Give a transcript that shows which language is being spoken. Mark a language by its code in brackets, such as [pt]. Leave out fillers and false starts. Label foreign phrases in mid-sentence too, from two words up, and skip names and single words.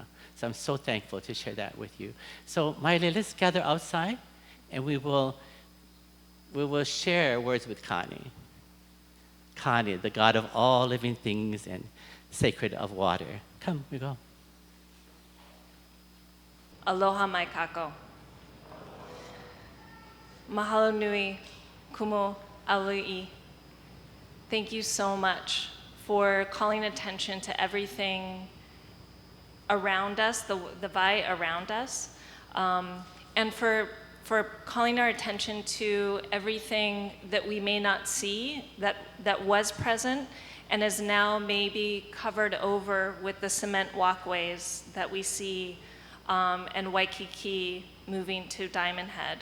[en] So I'm so thankful to share that with you. So Maile, let's gather outside and we will share words with Kani. Kani, the God of all living things and sacred of water. Come, we go. [haw] Aloha mai kako. Mahalo nui kumo alui. [en] Thank you so much for calling attention to everything around us, the vai around us, and for calling our attention to everything that we may not see that was present and is now maybe covered over with the cement walkways that we see, and Waikiki moving to Diamond Head.